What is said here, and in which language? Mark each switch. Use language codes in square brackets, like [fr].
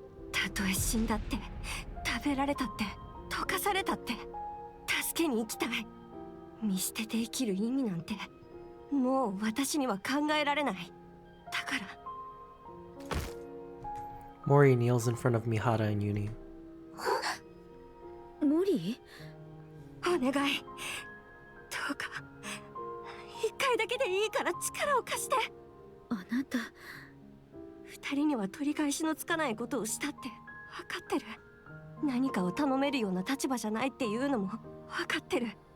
[ja] たとえ死んだって食べられたって溶かされたって助けに行きたい。見捨てて生きる意味なんてもう私には考えられない。だから。 [en] Mori kneels in front of Mihara and Uni. [ja] モリお願い、どうか一回だけでいいから力を貸して。あなた。二人には取り返しのつかないことをしたって分かってる。何かを頼めるような立場じゃないっていうのも分かってる。